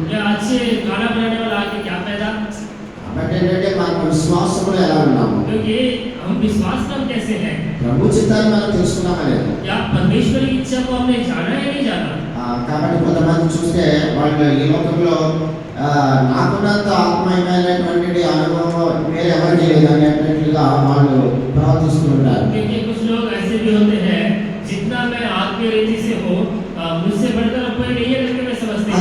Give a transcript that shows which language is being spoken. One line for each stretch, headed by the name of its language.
Hindi: या अच्छे खाना बनाने वाला आके क्या फायदा?
Telugu: కాబట్టి ఏంటంటే మన విశ్వాసంలో ఎలా ఉన్నాము,
Hindi: क्योंकि हम विश्वास में हम कैसे हैं,
Telugu: ప్రభు చిత్తాన్ని మనం తెలుసుకున్నామా లేదా?
Hindi: या परमेश्वर की इच्छा को हमने जाना या नहीं जाना।
Telugu: కాబట్టి కొంతమంది చూస్తే వాళ్ళు ఈ లోకంలో నాకున్నంత ఆత్మీయమైనటువంటి అనుభవం వేరే ఎవరికి లేదు అనేటట్లుగా వాళ్ళు ప్రవర్తిస్తూ ఉంటారు.
Hindi: क्योंकि कुछ लोग ऐसे भी होते हैं जितना मैं आत्मीय रीति से हूँ मुझसे बढ़कर अब कोई नहीं है करके मैं समझते